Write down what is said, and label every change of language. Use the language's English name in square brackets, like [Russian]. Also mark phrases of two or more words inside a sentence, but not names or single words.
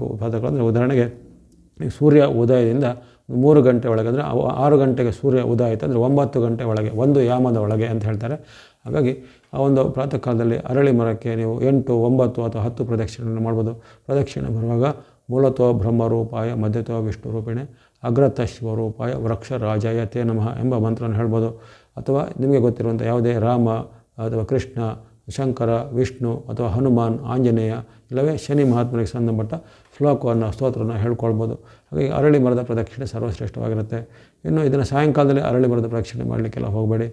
[Kannada] ಪ್ರಾತಃ ಕಾಲ ಅಂದರೆ ಉದಾಹರಣೆಗೆ ಸೂರ್ಯ ಉದಯದಿಂದ 3 ಗಂಟೆ ಒಳಗೆ, ಅಂದರೆ 6 ಗಂಟೆಗೆ ಸೂರ್ಯ ಉದಯ ಆಯಿತು ಅಂದರೆ 9 ಗಂಟೆ ಒಳಗೆ, 1 ಯಾಮದ ಒಳಗೆ ಅಂತ ಹೇಳ್ತಾರೆ. ಹಾಗಾಗಿ ಆ ಒಂದು ಪ್ರಾತಃ ಕಾಲದಲ್ಲಿ ಅರಳಿ ಮರಕ್ಕೆ ನೀವು 8, 9 ಅಥವಾ 10 ಪ್ರದಕ್ಷಿಣೆಯನ್ನು ಮಾಡ್ಬೋದು. ಪ್ರದಕ್ಷಿಣೆ ಬರುವಾಗ [Sanskrit] ಮೂಲತೋ ಬ್ರಹ್ಮರೂಪಾಯ ಮಧ್ಯತೋ ವಿಷ್ಣು ರೂಪಿಣೆ ಅಗ್ರತ ಶಿವರೂಪಾಯ ವೃಕ್ಷ ರಾಜಾಯ ತೇ ನಮಃ [Kannada] ಎಂಬ ಮಂತ್ರನ ಹೇಳ್ಬೋದು. ಅಥವಾ ನಿಮಗೆ ಗೊತ್ತಿರುವಂಥ ಯಾವುದೇ ರಾಮ ಅಥವಾ ಕೃಷ್ಣ, ಶಂಕರ, ವಿಷ್ಣು ಅಥವಾ ಹನುಮಾನ್, ಆಂಜನೇಯ ಇಲ್ಲವೇ ಶನಿ ಮಹಾತ್ಮನಿಗೆ ಸಂಬಂಧಪಟ್ಟ ಶ್ಲೋಕವನ್ನು, ಸ್ತೋತ್ರವನ್ನು ಹೇಳ್ಕೊಳ್ಬೋದು. ಹಾಗಾಗಿ ಅರಳಿ ಮರದ ಪ್ರದಕ್ಷಿಣೆ ಸರ್ವಶ್ರೇಷ್ಠವಾಗಿರುತ್ತೆ. ಇನ್ನು ಇದನ್ನು ಸಾಯಂಕಾಲದಲ್ಲಿ ಅರಳಿ ಮರದ ಪ್ರದಕ್ಷಿಣೆ ಮಾಡಲಿಕ್ಕೆಲ್ಲ ಹೋಗಬೇಡಿ.